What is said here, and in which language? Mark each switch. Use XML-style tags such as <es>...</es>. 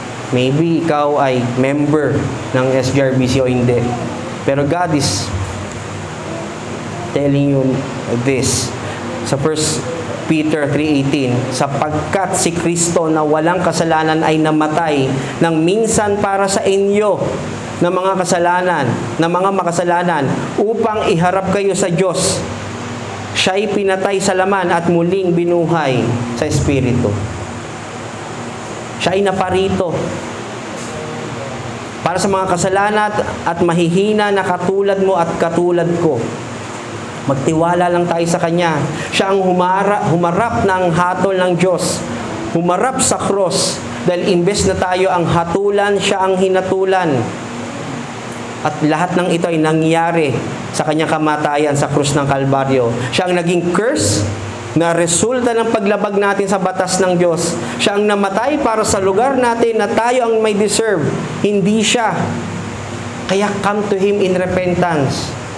<tl>Maybe ikaw ay member ng SGRBC o hindi. Pero</tl> <en>God is telling you this.</en> <tl>Sa 1 Peter 3:18, sapagkat si Kristo na walang kasalanan ay namatay nang minsan para sa inyo na mga kasalanan, na mga makasalanan, upang iharap kayo sa Diyos. Siya'y pinatay sa laman at muling binuhay sa Espiritu. Siya'y naparito para sa mga kasalanan at mahihina na katulad mo at katulad ko. Magtiwala lang tayo sa Kanya. Siya ang humarap ng hatol ng Diyos. Humarap sa cross. Dahil imbes na tayo ang hatulan, siya ang hinatulan. At lahat ng ito ay nangyari sa Kanyang kamatayan sa krus ng Kalbaryo. Siya ang naging curse na resulta ng paglabag natin sa batas ng Diyos. Siya ang namatay para sa lugar natin na tayo ang may deserve. Hindi siya. Kaya</tl> <en>come to Him in repentance.</en>